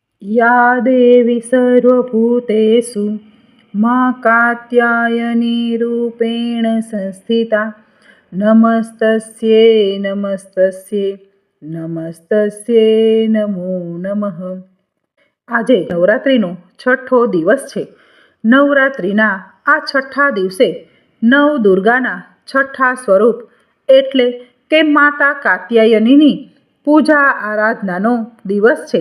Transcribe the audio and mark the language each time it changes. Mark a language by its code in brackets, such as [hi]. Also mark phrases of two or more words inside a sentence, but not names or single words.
[sa] या देवी सर्वभूतेषु मां कात्यायनी रूपेण संस्थिता नमस्तस्यै नमस्तस्यै નમસ્તસ્યે નમો નમઃ. [gu] આજે નવરાત્રિનો છઠ્ઠો દિવસ છે. નવરાત્રિના આ છઠ્ઠા દિવસે નવ દુર્ગાના છઠ્ઠા સ્વરૂપ એટલે કે માતા કાત્યાયનીની પૂજા આરાધનાનો દિવસ છે.